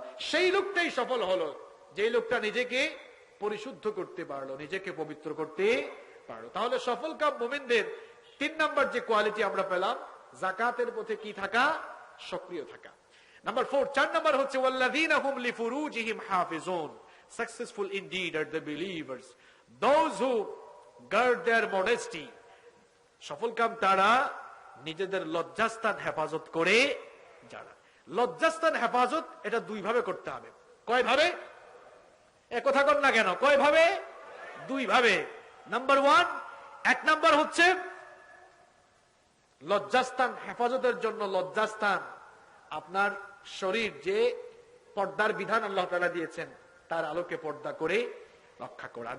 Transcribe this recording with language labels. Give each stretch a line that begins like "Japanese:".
Bangla: সেই লোকটাই সফল হলো যে লোকটা নিজেকে পরিশুদ্ধ করতে পারলো, নিজেকে পবিত্র করতে পারলো। তাহলে সফল কাম মুমিনদের 3 নাম্বার যে কোয়ালিটি আমরা পেলাম, যাকাতের পথে কি থাকা? সক্রিয় থাকা। নাম্বার 4, 4 নাম্বার হচ্ছে
Arabic: ওয়াল্লাযীনা হুম লিফুরুজিহিম হাফিজুন।
English: Successful indeed are the believers, those who guard their modesty.
Bangla: সফল কাম তারা নিজেদের লজ্জাস্থান হেফাজত করে যারা। লজ্জাস্থান হেফাজত এটা দুই ভাবে করতে হবে। কয় ভাবে? এ কথা কর না কেন? কয় ভাবে? দুই ভাবে। নাম্বার 1, 1 নাম্বার হচ্ছে লজ্জাস্থান হেফাজতের জন্য লজ্জাস্থান, আপনার শরীর যে পর্দার বিধান আল্লাহ তাআলা দিয়েছেন তার আলোকে পর্দা করে রক্ষা করা।